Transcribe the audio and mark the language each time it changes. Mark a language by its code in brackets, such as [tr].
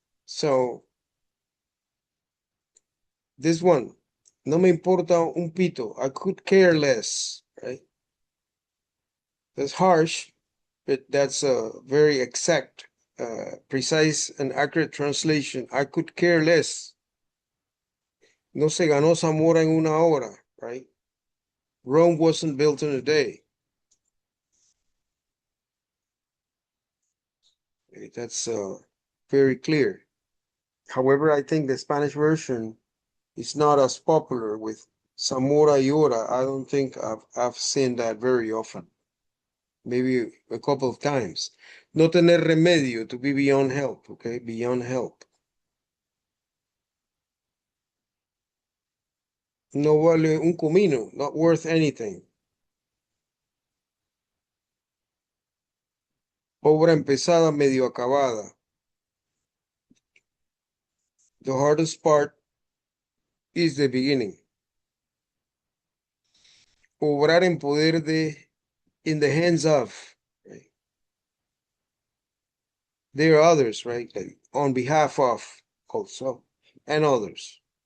[en] So this one, [es] no me importa un pito. [en] I could care less, right? That's harsh, but that's a very exact, precise and accurate translation. I could care less. [es] No se ganó Zamora en una hora, right? [en] Rome wasn't built in a day. Okay, that's very clear. However, I think the Spanish version is not as popular with Zamora y hora. I don't think I've seen that very often. Maybe a couple of times. [es] No tener remedio, [en] to be beyond help, okay? Beyond help. [es] No vale un comino, [en] not worth anything. [es] Obra empezada, medio acabada. [en] The hardest part is the beginning. [es] Obrar en poder de, [en] in the hands of. Right? There are others, right? Like on behalf of also, and others.